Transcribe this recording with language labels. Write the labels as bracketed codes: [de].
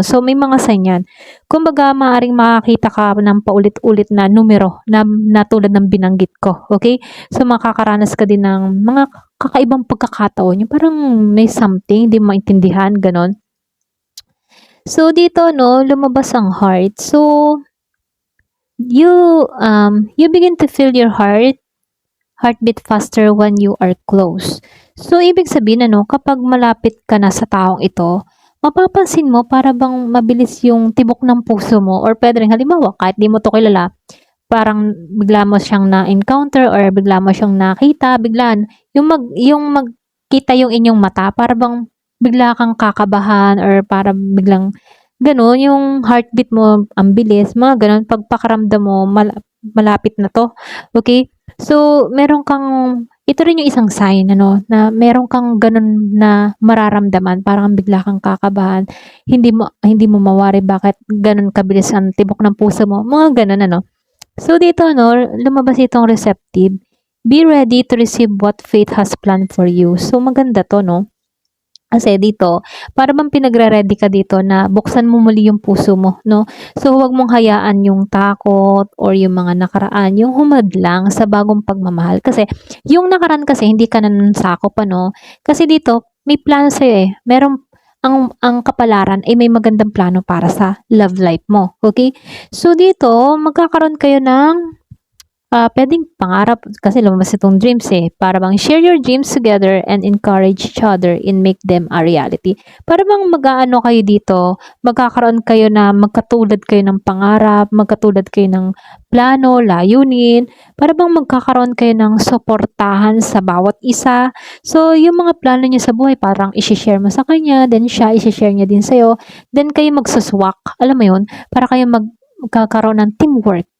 [tl] So, may mga sign yan. Kumbaga, maaaring makakita ka ng paulit-ulit na numero na tulad ng binanggit ko. Okay? So, makakaranas ka din ng mga kakaibang pagkakataon. Yung parang may something, di maintindihan, ganun. So, dito, no, lumabas ang heart. [en] So, you begin to feel your heartbeat faster when you are close. [tl] So, ibig sabihin ano, kapag malapit ka na sa taong ito, mapapansin mo para bang mabilis yung tibok ng puso mo or pwede rin halimbawa kahit di mo to kilala, parang bigla mo siyang na-encounter or bigla mo siyang nakita, biglaan yung magkita yung inyong mata para bang bigla kang kakabahan or para biglang gano'n yung heartbeat mo ang bilis, mga gano'n pagpakaramdam mo malapit na 'to, okay? So, ito rin yung isang sign ano, na meron kang gano'n na mararamdaman, parang bigla kang kakabahan, hindi mo mawari bakit gano'n kabilis ang tibok ng puso mo, mga gano'n ano. So, dito 'no, lumabas itong receptive. [en] Be ready to receive what fate has planned for you. [tl] So, maganda 'to 'no. Kasi dito, para bang pinagre-ready ka dito na buksan mo muli yung puso mo, no? So, huwag mong hayaan yung takot or yung mga nakaraan, yung humadlang sa bagong pagmamahal. Kasi, yung nakaraan kasi, hindi ka na nansakop, ano? Kasi dito, may plano sa'yo eh. Ang kapalaran ay may magandang plano para sa love life mo. Okay? So, dito, magkakaroon kayo ng puwedeng pangarap kasi lumabas itong dreams eh. Para bang [en] share your dreams together and encourage each other and make them a reality. [tl] Para bang mag-aano kayo dito, magkakaroon kayo na magkatulad kayo ng pangarap, magkatulad kayo ng plano, layunin, para bang magkakaroon kayo ng suportahan sa bawat isa. So, yung mga plano niyo sa buhay, parang isi-share mo sa kanya, then siya isi-share niya din sa'yo, then kayo magsuswak, alam mo yun, para kayo magkakaroon ng teamwork.